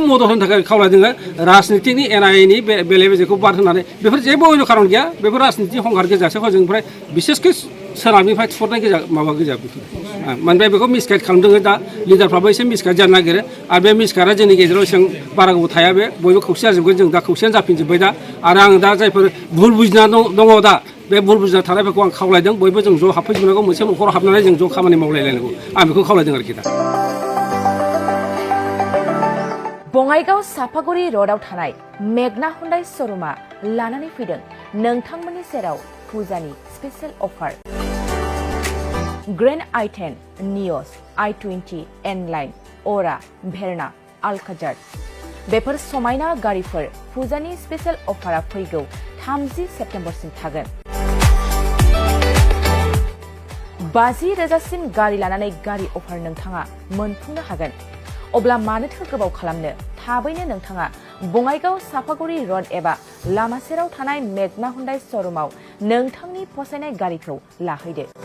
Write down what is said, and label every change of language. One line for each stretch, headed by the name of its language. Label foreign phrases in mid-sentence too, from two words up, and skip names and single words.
Bodo: मदद होनो थाखाय खावलायदों राजनितिनि NIA नि बेले बेजेखौ बाद होनानै बेफोर जेबो अयन' खारन गैया बेफोर राजनिति हंगार गोजासो हजोंनिफ्राय बिसेसके सोनाबनिफ्राय थुहरनाय गोजा माबा गोजा बेफोर माने बेखौ मिसगाइड खालामदों दा लिडारफ्राबो एसे मिसगाइड जानो नागिरो आरो बे मिसगाइडआ जोंनि गेजेराव एसेबां बारा गोबाव थाया बे बयबो खौसे जाजोबगोन जों दा खौसेयानो जाफिनजोब्बाय दा आरो आं दा जायफोर भुल बुजिना दङ दा बे भुल बुजिना थानायफोरखौ आं खावलायदों बयबो जों ज' हाबफैजोबनांगौ मोनसे न'खराव हाबनानै जों ज' खामानि मावलायलायनांगौ आं बेखौ खावलायदों आरोखि दा बङाइगाव सापागुरि र'डआव थानाय मेगना हुन्डाइ श'रुमा लानानै फैदों नोंथांमोननि सेराव फुजानि स्पेशेल अफार ग्रेन्ड i10 नियस i20 N-Line अरा भेरना आलकाजार बेफोर समायना गारिफोर फुजानि स्पेशेल अफारा फैगौ 30 सेप्तेम्बरसिम थागोन 50,000सिम गारि लानानै गारि अफार नोंथाङा मोनफुंनो हागोन अब्ला मानोथो गोबाव खालामनो थाबैनो नोंथाङा बङाइगाव सापागुरि र'ड एबा लामा सेराव थानाय मेगना हुन्डाइ श'रुमाव नोंथांनि फसायनाय गारिखौ लाहैदो